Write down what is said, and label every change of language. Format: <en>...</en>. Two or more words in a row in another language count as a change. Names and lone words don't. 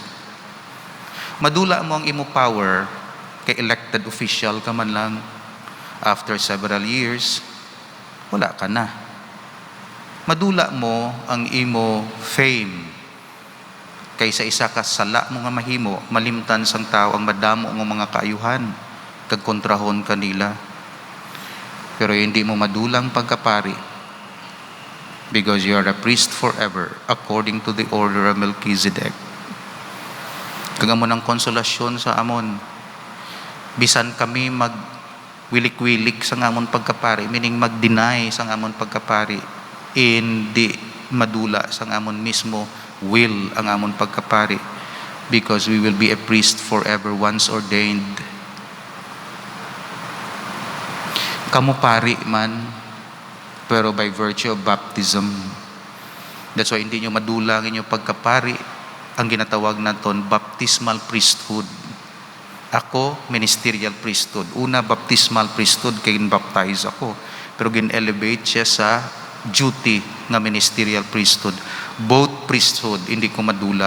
<hil>Madula mo ang imo power, kay</hil> <en>elected official</en> <hil>ka man lang,</hil> <en>after several years,</en> <hil>wala ka na. Madula mo ang imo fame, kay sa isa ka sala mo nga mahimo, malimtan sang tao ang madamo ng mga kaayuhan, kag kontrahon kanila. Pero hindi mo madulang pagkapari,</hil> <en>because you are a priest forever, according to the order of Melchizedek.</en> <hil>Kag amo ng konsolasyon sa amon, bisan kami mag-wilik-wilik sa amon pagkapari, meaning mag-deny sa amon pagkapari, hindi madula sa amon mismo will ang amon pagkapari,</hil> <en>because we will be a priest forever, once ordained.</en> <hil>Kamu pari man, pero</hil> <en>by virtue of baptism. That's why</en> <hil>hindi nyo madulang inyong pagkapari. Ang ginatawag naton</hil> <en>baptismal priesthood.</en> <hil>Ako,</hil> <en>ministerial priesthood.</en> <hil>Una,</hil> <en>baptismal priesthood,</en> <hil>kaya gin-baptize ako. Pero gin-elevate siya sa duty nga</hil> <en>ministerial priesthood. Both priesthood,</en> <hil>hindi ko madula.</hil>